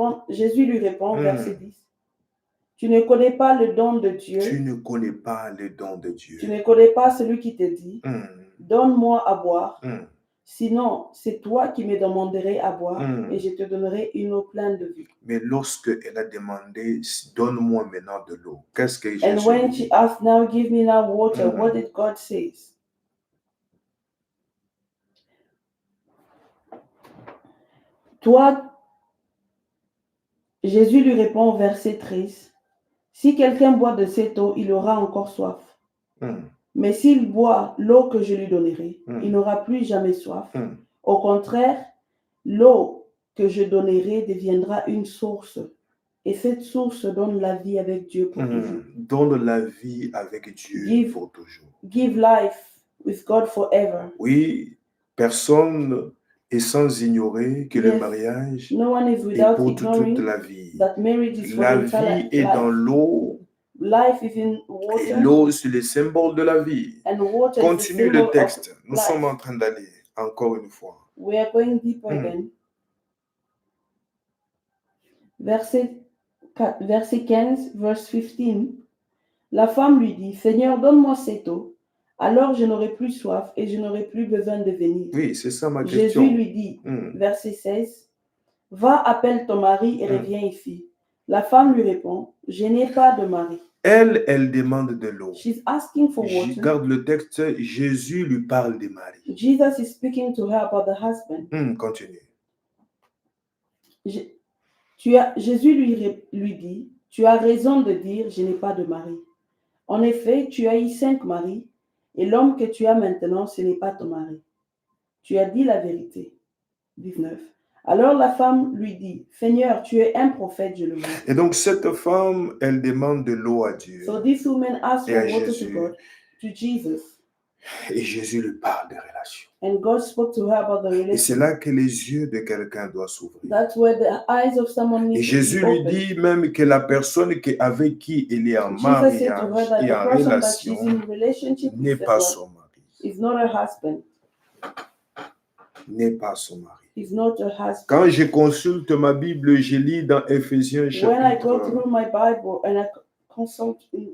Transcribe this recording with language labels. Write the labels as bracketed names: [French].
[French] Jésus lui répond, verset 10. Tu ne connais pas le don de Dieu. Tu ne connais pas le don de Dieu. Tu ne connais pas celui qui te dit, donne-moi à boire. Sinon, c'est toi qui me demanderais à boire et je te donnerai une eau pleine de vie. Mais lorsque elle a demandé, donne-moi maintenant de l'eau, qu'est-ce que Jésus [English] And when she asked, now give me now water, what did God say? [French] Toi, Jésus lui répond, verset 13, si quelqu'un boit de cette eau, il aura encore soif. Mais s'il boit l'eau que je lui donnerai, il n'aura plus jamais soif. Au contraire, l'eau que je donnerai deviendra une source. Et cette source donne la vie avec Dieu pour toujours. Donne la vie avec Dieu pour toujours. [English] Give life with God forever. [French] Oui, personne est sans ignorer que le mariage est pour toute la vie. La vie est dans l'eau. Et l'eau, c'est le symbole de la vie. Continue le texte. Nous sommes en train d'aller encore une fois. [English] We are going deeper again. [French] Verset 15, verse 15. La femme lui dit, Seigneur, donne-moi cette eau. Alors je n'aurai plus soif et je n'aurai plus besoin de venir. Oui, c'est ça ma question. Jésus lui dit, verset 16, va, appelle ton mari et reviens ici. La femme lui répond, je n'ai pas de mari. Elle demande de l'eau. [English] She's asking for water. [French] Je garde le texte, Jésus lui parle des maris. [English] Jesus is speaking to her about the husband. [French] Continue. Jésus lui dit, tu as raison de dire, je n'ai pas de mari. En effet, tu as eu 5 maris, et l'homme que tu as maintenant, ce n'est pas ton mari. Tu as dit la vérité. 19. Alors la femme lui dit, Seigneur, tu es un prophète, je le vois. Et donc cette femme, elle demande de l'eau à Dieu. [English] So this woman asked for water to God, to Jesus. [French] Et Jésus lui parle de relation. [English] And God spoke to her about the relationship. [French] Et c'est là que les yeux de quelqu'un doivent s'ouvrir. [English] That's where the eyes of someone need [French] Et Jésus [English] to be [French] lui [English] open. [French] dit même que la personne avec qui il est en mariage et en relation n'est pas son mari. [English] Is not her husband. [French] N'est pas son mari. [English] Is not her husband. [French] Quand je consulte ma Bible, je lis dans Éphésiens chapitre. [English] When I go through my Bible and I consult in